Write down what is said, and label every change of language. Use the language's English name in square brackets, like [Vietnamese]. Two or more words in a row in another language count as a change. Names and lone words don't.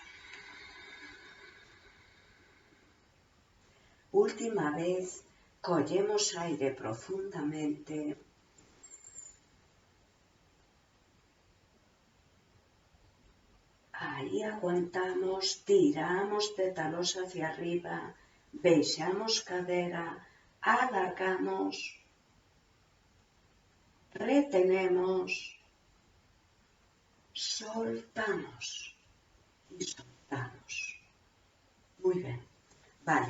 [Galician] Última vez, collemos aire profundamente, aí aguantamos, tiramos de talós [Spanish] hacia arriba, [Galician] baixamos cadera, alargamos, retenemos, soltamos y soltamos. [Spanish] Muy bien, vale.